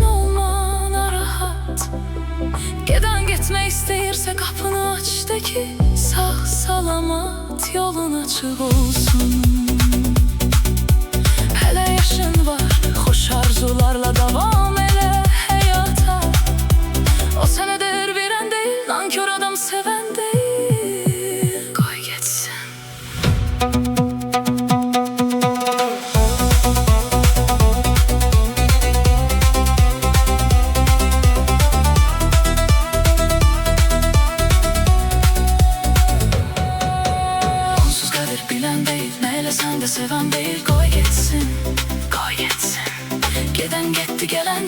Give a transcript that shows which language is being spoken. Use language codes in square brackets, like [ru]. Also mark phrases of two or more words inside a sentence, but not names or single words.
[az] olma narahat Gedən getmək istəyirsə qapını aç de ki Sağ salamat yolun açıq olsun Hələ yaşın var, xoş arzularla davam elə həyata O sənə dəyər verən deyil, nankör adam sevən deyil Qoy getsin [tr] Sen de seven değil koy gitsin, koy gitsin Geden gitti gelen